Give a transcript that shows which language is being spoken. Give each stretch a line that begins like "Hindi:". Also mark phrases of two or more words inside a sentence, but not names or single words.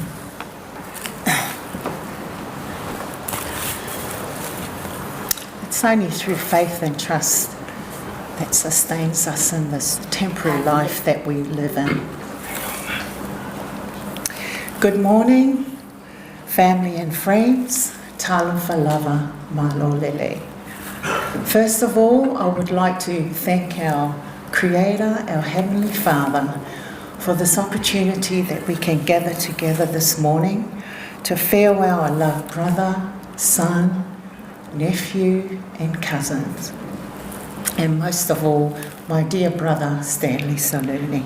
English: It's only through faith and trust that sustains us in this temporary life that we live in. Good morning, family and friends.
Samoan: Talofa lava malolele.
English: First of all, I would like to thank our Creator, our Heavenly Father, for this opportunity that we can gather together this morning to farewell our loved brother, son, nephew and cousins, and most of all, my dear brother, Stanley Saluni.